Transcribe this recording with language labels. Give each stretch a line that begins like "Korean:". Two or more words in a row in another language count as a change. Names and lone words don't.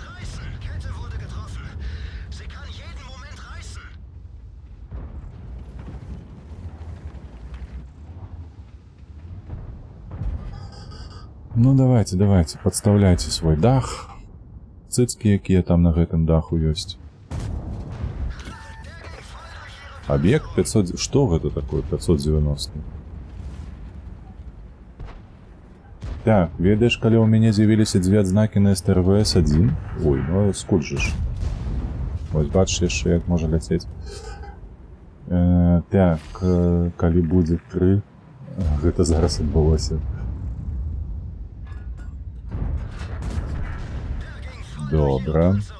Russian: Ну давайте, подставляйте свой дах.
Belarusian: Цыцкі, якія там на гэтым даху ёсць.
Russian: Объект 500... Что это такое 590?
Belarusian: Так, ведаеш, калі у мяне з'явіліся 2 адзнакі на СТРВС-1? Ой, ну скуль же ж. Вось бачиш яшчэ, як можа ляцець. Так, калі будзе 3... Гэта зараз адбылося. Добра.